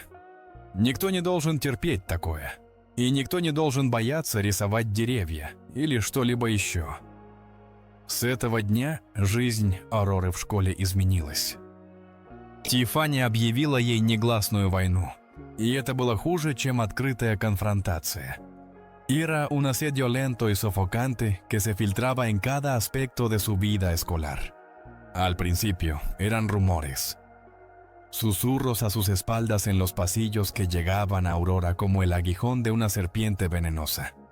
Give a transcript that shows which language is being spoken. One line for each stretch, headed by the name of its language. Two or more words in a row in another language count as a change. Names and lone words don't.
Russian: Никто не должен терпеть такое. И никто не должен бояться рисовать деревья или что-либо еще». С этого дня жизнь Авроры в школе изменилась. Тиффани объявила ей негласную войну. И это было хуже, чем открытая конфронтация.
Spanish: Era un asedio lento y sofocante que se filtraba en cada aspecto de su vida escolar. Al principio, eran rumores. Susurros a sus espaldas en los pasillos que llegaban a Aurora como el aguijón de una serpiente venenosa.